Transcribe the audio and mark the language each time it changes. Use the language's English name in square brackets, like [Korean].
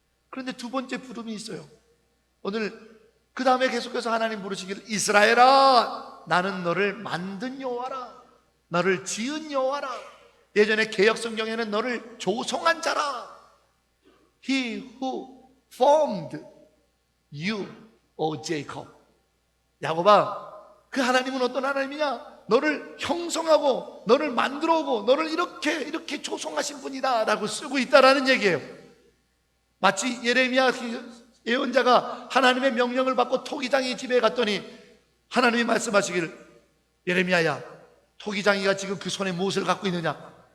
[Korean] 그런데 두 번째 부름이 있어요. 오늘 그 다음에 계속해서 하나님 부르시기를, 이스라엘아 나는 너를 만든 여호와라. 너를 지은 여호와라. 예전에 개역 성경에는 너를 조성한 자라. [English] He who formed you, O Jacob. [Korean] 야곱아, 그 하나님은 어떤 하나님이냐? 너를 형성하고 너를 만들어 오고 너를 이렇게 조성하신 분이다 라고 쓰고 있다라는 얘기예요. 마치 예레미야 예언자가 하나님의 명령을 받고 토기장이 집에 갔더니 하나님이 말씀하시기를, 예레미야야, 토기장이가 지금 그 손에 무엇을 갖고 있느냐?